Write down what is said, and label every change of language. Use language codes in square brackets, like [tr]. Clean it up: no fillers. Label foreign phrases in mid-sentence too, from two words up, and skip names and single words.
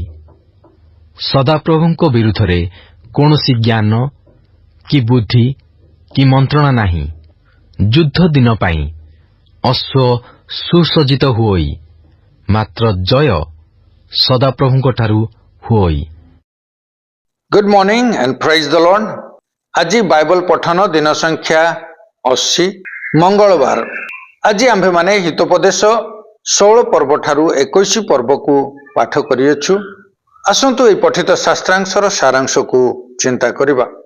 [or] ସଦାପ୍ରଭୁଙ୍କ ବିରୁଦ୍ଧରେ କୌଣସି ଜ୍ଞାନ କି ବୁଦ୍ଧି କି ମନ୍ତ୍ରଣା ନାହିଁ। ଯୁଦ୍ଧ ଦିନ ପାଇଁ ଅଶ୍ୱ ସୁସଜ୍ଜିତ ହୁଅଇ, ମାତ୍ର ଜୟ ସଦାପ୍ରଭୁଙ୍କ ଠାରୁ ହୁଅଇ। [en] Good morning and praise the Lord. [or] ଆଜି ବାଇବଲ ପଠନ ଦିନ ସଂଖ୍ୟା 80 ମଙ୍ଗଳବାର। ଆଜି ଆମ୍ଭେମାନେ ହିତୋପଦେଶ 16 ପର୍ବ ଠାରୁ 21 ପର୍ବକୁ ପାଠ କରିଅଛୁ। ଆସନ୍ତୁ ଏହି ପଠିତ ଶାସ୍ତ୍ରାଂଶର ସାରାଂଶକୁ ଚିନ୍ତା କରିବା।